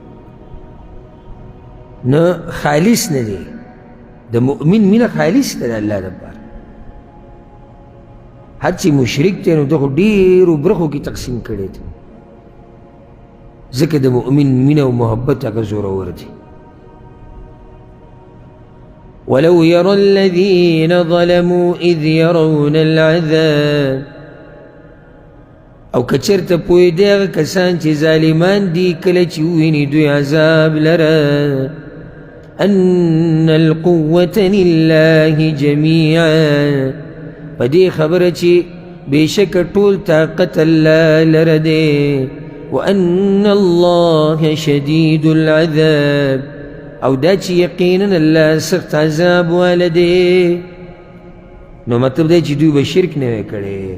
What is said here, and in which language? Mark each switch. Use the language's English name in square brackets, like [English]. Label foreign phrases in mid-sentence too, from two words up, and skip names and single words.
[Pashto] نه خالص نه دی. د مؤمن مینه خالص ده د الله دپاره. هر چې مشرک دی نو دغه ډېرو برخو کې تقسیم کړی دی. ځکه د مؤمن مینه او محبت هغه زورور دی. [Arabic] ولو يرى الذين ظلموا إذ يرون العذاب، [Pashto] او کچرته پوی دی هغه کسان چې ظالمان دي کله چې وویني دوی عذاب لره [Arabic] ان القوة لله جميعا، [Pashto] په دې خبره چې بېشکه ټول طاقت الله لره دی. [Arabic] وان الله شدید العذاب، [Pashto] او دا چې یقینا الله سخت عذاب واله دی. نو مطلب دی چې دوی به شرک نه وی کړی.